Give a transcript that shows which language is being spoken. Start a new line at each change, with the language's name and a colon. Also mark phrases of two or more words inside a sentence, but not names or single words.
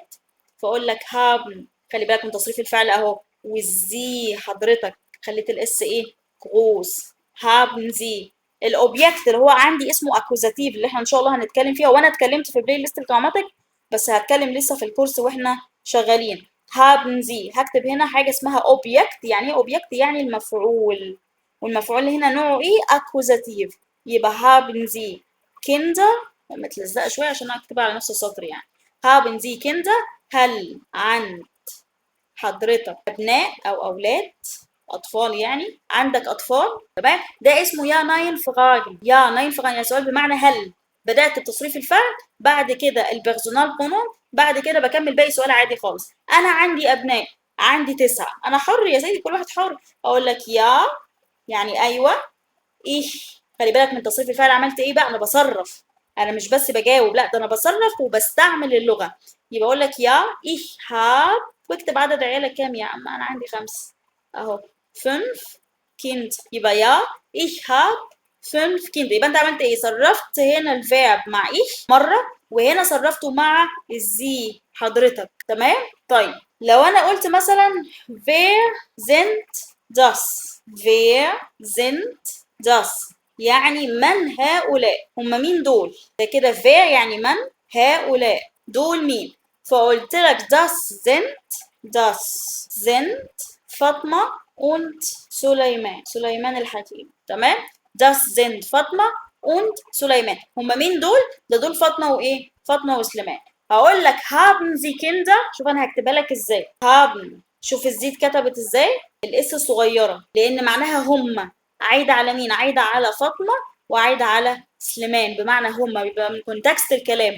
Arabic: فاقول لك هابن. خلي بالك من تصريف الفعل اهو. والزي حضرتك خليت الاس ايه؟
German: Groß. Haben Sie.
Arabic: الاوبجكت اللي هو عندي اسمه اكوزاتيف اللي احنا ان شاء الله هنتكلم فيها، وانا اتكلمت في
English: playlist
Arabic: الجراماتيك بس هتكلم لسه في الكورس واحنا شغالين.
German: haben sie،
Arabic: هكتب هنا حاجه اسمها اوبجكت. يعني ايه اوبجكت؟ يعني المفعول، والمفعول اللي هنا نوعه ايه؟ اكوزاتيف. يبقى
German: haben sie Kinder،
Arabic: متلزقه شويه عشان اكتبها على نفس السطر يعني.
German: haben sie Kinder،
Arabic: هل عند حضرتك أبناء أو أولاد؟ أطفال يعني، عندك أطفال. تمام، ده اسمه
German: Ja-Nein-Fragen. Ja-Nein-Fragen
Arabic: يعني سؤال بمعنى هل. بدأت بتصريف الفعل، بعد كده
English: the personal pronoun,
Arabic: بعد كده بكمل باقي سؤال عادي خالص. أنا عندي أبناء، عندي 9، أنا حر يا سيدي، كل واحد حر. أقول لك يا يعني أيوه، إيه. خلي بالك من تصريف الفعل، عملت إيه بقى؟ أنا بصرف، أنا مش بس بجاوب، لا ده أنا بصرف وبستعمل اللغة. يبقى أقول لك يا إيه هاب، واكتب عدد عيالك كام يا عم؟ أنا عندي 5 أهو، 5 كيند. يبقى يا
German: ich hab 5 Kind.
Arabic: يبقى أنت عملت إيه؟ صرفت هنا الفيرب مع ich مرة، وهنا صرفته مع الزي حضرتك. تمام؟ طيب لو أنا قلت مثلا
German: wer sind das؟ wer sind das
Arabic: يعني من هؤلاء؟ هم مين دول؟ ده كده wer يعني من، هؤلاء دول مين؟ فقلت لك
German: das sind Fatima und Suleiman,
Arabic: سليمان الحكيم. تمام؟
German: das sind Fatima und Suleiman.
Arabic: هم مين دول؟ ده دول فاطمة وإيه؟ فاطمة وسليمان. هقول لك
German: haben Sie Kinder،
Arabic: شوف أنا هكتبها لك إزاي. haben، شوف الزيت كتبت إزاي؟ الاس الصغيرة، لأن معناها هم، عايدة على مين؟ عايدة على فاطمة وعايدة على سليمان، بمعنى هم، بيبقى من كونتكست الكلام.